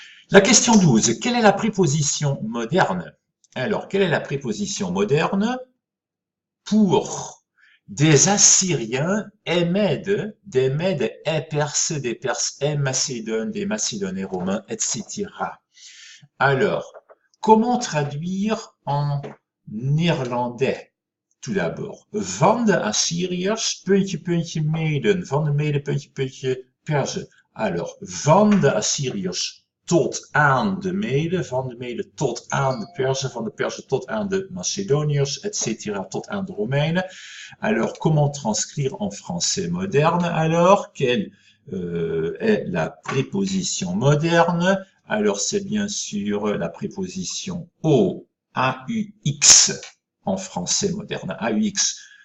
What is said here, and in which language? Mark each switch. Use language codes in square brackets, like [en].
[fr] La question 12, quelle est la préposition moderne? Alors, quelle est la préposition moderne pour des Assyriens, des Mèdes, des Perses, des Macédoines, des Macédoniens romains, etc. Alors, comment traduire en néerlandais? Tout d'abord, [nl] van de Assyriërs, puntje, puntje, Meden, van de Meden, puntje, puntje, Persen. Alors, van de Assyriërs tot aan de Meden, van de Meden tot aan de Persen, van de Persen tot aan de Macédoniërs, etc., tot aan de Romeinen. [fr] Alors, comment transcrire en français moderne? Alors, quelle est la préposition moderne? Alors, c'est bien sûr la préposition au, AUX, en français moderne, AUX.